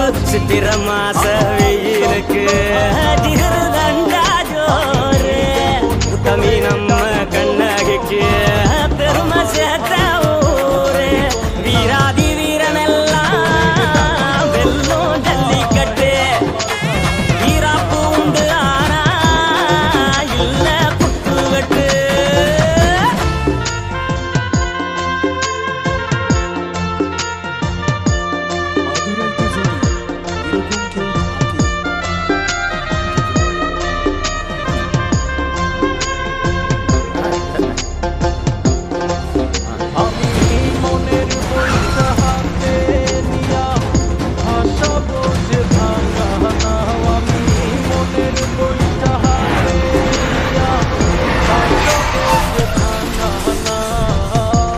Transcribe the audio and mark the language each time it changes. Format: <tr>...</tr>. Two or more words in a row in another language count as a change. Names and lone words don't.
<ta>சித்திர மாச வெயிலுக்கு ஜிகரு தண்டா ஜோரு உத்தமி நம்ம கண்ணகிக்கு பெருமை சேர்த்த ஊரு வீராதி வீரனெல்லாம் வெல்லும் ஜல்லிக்கட்டு வீராப்பு உண்டு ஆனா இல்ல குத்து வெட்டு</ta> <bn>মাদুরাইতে যদি এরকম কেউ থাকে, আমি মনের বইটা হাতে নিয়া ভাসাবো যে ভাঙা নাও, আমি মনের বইটা হাতে নিয়া ভাসাবো যে ভাঙা নাও।</bn>